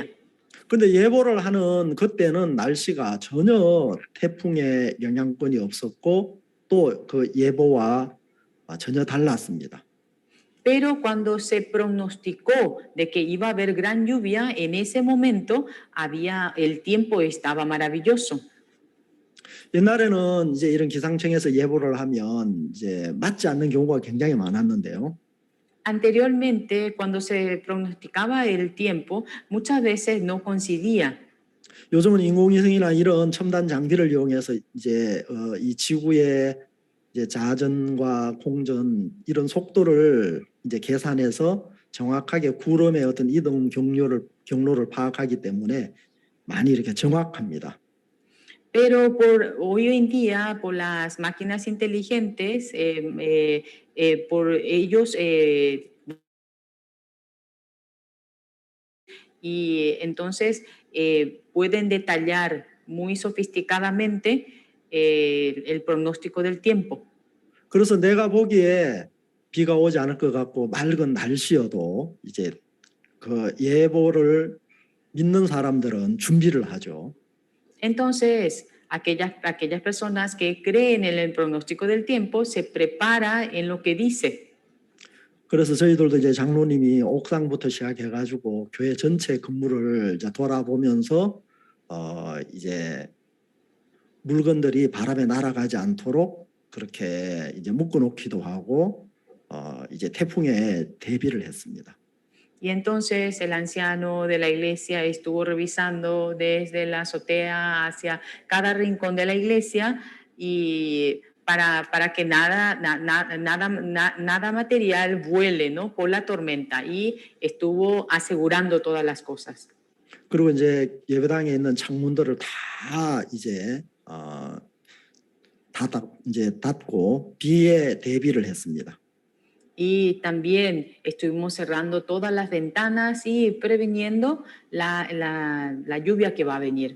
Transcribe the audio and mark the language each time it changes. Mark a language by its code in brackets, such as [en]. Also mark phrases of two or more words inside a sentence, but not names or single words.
[ko] 근데 예보를 하는 그때는 날씨가 전혀 태풍의 영향권이 없었고 또 그 예보와 전혀 달랐습니다. [es] Pero cuando se pronosticó de que iba a haber gran lluvia, en ese momento el tiempo estaba maravilloso. [ko] 옛날에는 이제 이런 기상청에서 예보를 하면 이제 맞지 않는 경우가 굉장히 많았는데요. [es] Anteriormente, cuando se pronosticaba el tiempo, muchas veces no coincidía. [ko] 요즘은 인공위성이나 이런 첨단 장비를 이용해서 이제 이 지구의 이제 자전과 공전 이런 속도를 이제 계산해서 정확하게 구름의 어떤 이동 경로를 파악하기 때문에 많이 이렇게 정확합니다. [es] Pero hoy en día, por las máquinas inteligentes, por ellos, y entonces pueden detallar muy sofisticadamente el pronóstico del tiempo. [ko] 그래서 내가 보기에 비가 오지 않을 것 같고 맑은 날씨여도 이제 그 예보를 믿는 사람들은 준비를 하죠. [es] Entonces, aquellas personas que creen en el pronóstico del tiempo se prepara en lo que dice. [ko] 그래서 저희들도 이제 장로님이 옥상부터 시작해가지고 교회 전체 건물을 이제 돌아보면서 이제 물건들이 바람에 날아가지 않도록 그렇게 이제 묶어놓기도 하고 이제 태풍에 대비를 했습니다. [es] Y entonces el anciano de la iglesia estuvo revisando desde la azotea hacia cada rincón de la iglesia y para que nada material vuele, ¿no? Por la tormenta y estuvo asegurando todas las cosas. [ko] 그리고 이제 예배당에 있는 창문들을 다 이제 닫고 비에 대비를 했습니다. [es] Y también estuvimos cerrando todas las ventanas y previniendo la lluvia que va a venir.